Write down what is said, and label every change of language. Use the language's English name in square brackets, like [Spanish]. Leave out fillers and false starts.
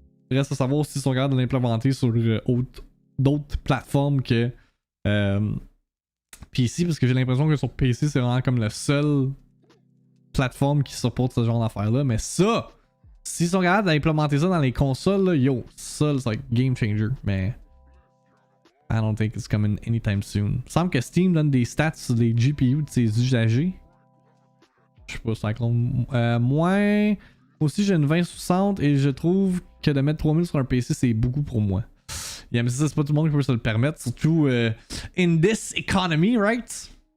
[French] Il reste à savoir s'ils sont capables de l'implémenter sur d'autres plateformes que PC, parce que j'ai l'impression que sur PC, c'est vraiment comme la seule plateforme qui supporte ce genre d'affaires-là. Mais ça, s'ils sont capables d'implémenter ça dans les consoles, là, yo, ça, c'est [English] like game changer. Mais I don't think it's coming anytime soon. [French] Il semble que Steam donne des stats sur les GPU de ses usagers. Je sais pas, ça compte. Moi aussi, j'ai une 2060 et je trouve que de mettre 3000 sur un PC, c'est beaucoup pour moi. Yeah, mais ça, c'est pas tout le monde qui peut se le permettre. [English] Surtout in this economy, right?